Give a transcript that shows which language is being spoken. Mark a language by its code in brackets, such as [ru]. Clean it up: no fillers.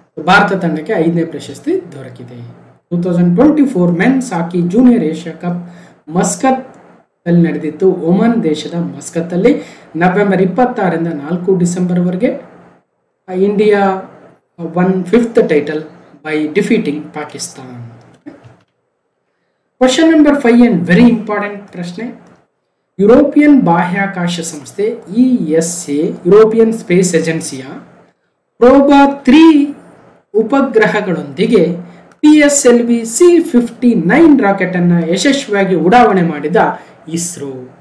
[kn] ಭಾರತ ತಂಡಕ್ಕೆ 5ನೇ ಪ್ರಶಸ್ತಿ ದೊರಕಿದೆ. 2024 ಮೆನ್ಸ್ ಹಾಕಿ ಜೂನಿಯರ್ ಏಷ್ಯಾ ಕಪ್ ಮಸ್ಕತ್ ಅಲ್ಲಿ ನಡೆದಿತ್ತು. ಒಮನ್ ದೇಶದ ಮಸ್ಕತ್ತಲ್ಲಿ November 26ರಿಂದ 4 ಡಿಸೆಂಬರ್ವರೆಗೆ [en] India won 5th title by defeating Pakistan. Question number 5 and very important ಪ್ರಶ್ನೆ. [kn] ಯುರೋಪಿಯನ್ ಬಾಹ್ಯಾಕಾಶ ಸಂಸ್ಥೆ ESA European space ಏಜೆನ್ಸಿಯ ಪ್ರೋಬಾ 3 ಉಪಗ್ರಹಗಳೊಂದಿಗೆ PSLV C-59 rocket ಅನ್ನು ಯಶಸ್ವಿಯಾಗಿ ಉಡಾವಣೆ ಮಾಡಿದ ಇಸ್ರೋ.